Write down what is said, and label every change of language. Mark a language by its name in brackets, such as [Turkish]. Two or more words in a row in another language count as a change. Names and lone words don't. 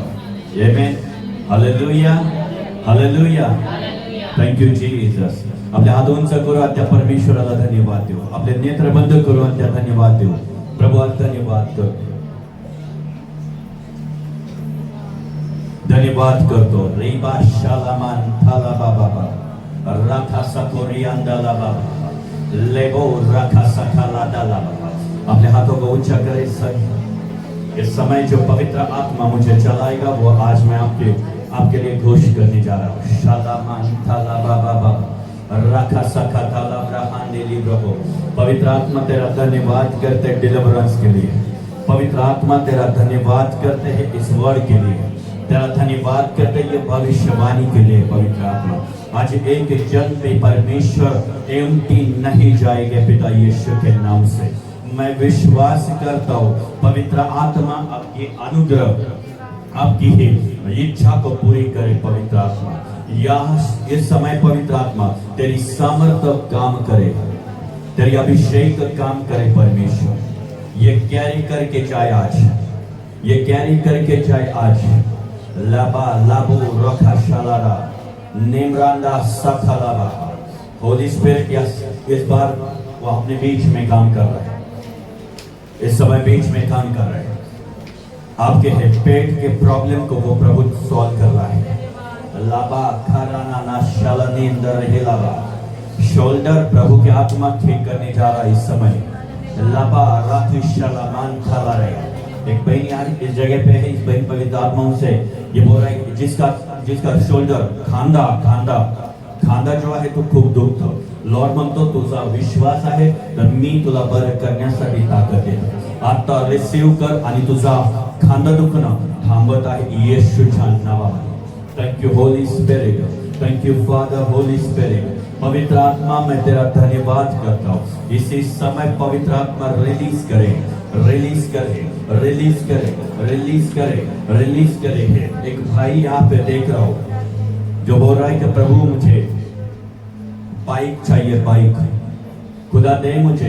[Marathi] आमेन. हालेलुया. हालेलुया. [English] Thank you Jesus. [Marathi] आपले हात उंच करू त्या परमेश्वराला धन्यवाद देऊ. आपले नेत्र बंद करू आणि त्या धन्यवाद देऊ. प्रभू धन्यवाद करतो, धन्यवाद करतो. रेबा शालामान थाला बाबा राखा सकोरी अंदाला बाबा लेबो राखा सखाला दाला बाबा. [Hindi] अपने हाथों को ऊंचा करे सही. इस समय जो पवित्र आत्मा मुझे चलाएगा वो आज मैं आपके लिए घोषित करने जा रहा हूँ. शालामान थाला बाबा राखा सखा थाला ब्रहांडे लिब्रो. पवित्र आत्मा तेरा धन्यवाद करते डिलीवरेंस के लिए. पवित्र आत्मा तेरा धन्यवाद करते हैं इस वर्ड के लिए. तेरा धन्यवाद करते ये भविष्यवाणी के लिए. पवित्र आत्मा आज एक जन पे परमेश्वर एम्प्टी नहीं जाएगा पिता यीशु के नाम से. मैं विश्वास करता हूँ पवित्र आत्मा आपकी अनुग्रह आपकी ही इच्छा को पूरी करे. पवित्र आत्मा यह इस समय पवित्र आत्मा तेरी सामर्थ्य काम करे, तेरी अभिषेक काम करे. परमेश्वर ये कैरी करके जाए आज, ये कैरी करके जाए आज. लाबा लाबू रखा शालारा नेमरांडा सखालाबा. [English] Holy Spirit [Hindi] इस बार वो अपने बीच में काम कर रहा है, इस समय बीच में काम कर रहे हैं. आपके पेट के प्रॉब्लम को वो प्रभु सॉल्व कर रहा है. लाबा खाराना ना शालनी अंदर रहे लाबा. शोल्डर प्रभु के आत्मा ठीक करने जा रहा है इस समय. लाबा रातु शालामान खाला रहे. एक बहन यहाँ इस जगह पे है. इस बहन पवित्र आत्माओं से ये बोल रहा है जिसका शोल्डर [Marathi] खांदा जो आहे तो खूप दुखतो. लॉर्ड म्हणतो तुझा विश्वास आहे तर मी तुला बरं करण्यासाठी ताकद देतो. आता रिसीव कर आणि तुझा खांदा दुखणं थांबत आहे येशूच्या नावामध्ये. [English] Thank you Holy Spirit. Thank you Father Holy Spirit. [Hindi] पवित्र आत्मा मैं तेरा धन्यवाद करता हूँ. इसी समय पवित्र आत्मा रिलीज करे, रिलीज करे, रिलीज करे, रिलीज करे, रिलीज करे. एक भाई यहाँ पे देख रहा हूँ जो बोल रहा है कि प्रभु मुझे बाइक चाहिए, बाइक खुदा दे मुझे.